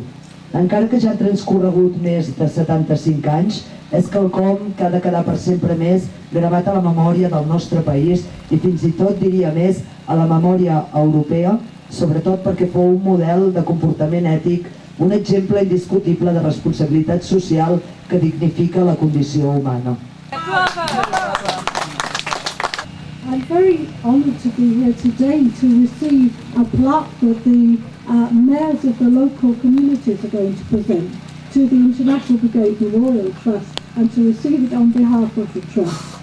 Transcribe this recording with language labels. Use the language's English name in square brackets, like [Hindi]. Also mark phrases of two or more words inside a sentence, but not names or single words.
[Catalan] Encara que ja han transcorregut més de 75 anys, és quelcom que ha de quedar per sempre més gravat a la memòria del nostre país i fins i tot, diria més, a la memòria europea, sobretot perquè fou un model de comportament ètic, un exemple indiscutible de responsabilitat social que dignifica la condició humana. [English] I'm very honoured to be here today to receive a plaque that the mayors of the local communities are going to present to the International Brigade Memorial Trust and to receive it on behalf of the Trust.